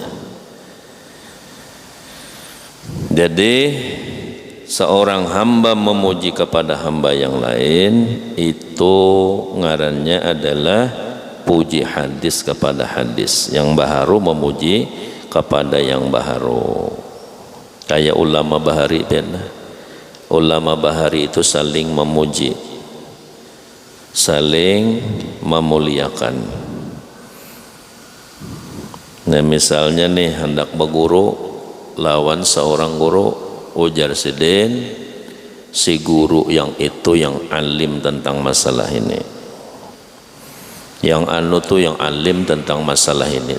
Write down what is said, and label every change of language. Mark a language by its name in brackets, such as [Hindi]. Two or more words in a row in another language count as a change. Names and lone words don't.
[Indonesian] Jadi seorang hamba memuji kepada hamba yang lain, itu ngarannya adalah puji hadis kepada hadis. Yang baharu memuji kepada yang baharu. Kayak ulama bahari, ulama bahari itu saling memuji, saling memuliakan. [Banjar] Nah misalnya nih hendak berguru lawan seorang guru, ujar sidin si guru yang itu yang alim tentang masalah ini, yang anu tuh yang alim tentang masalah ini.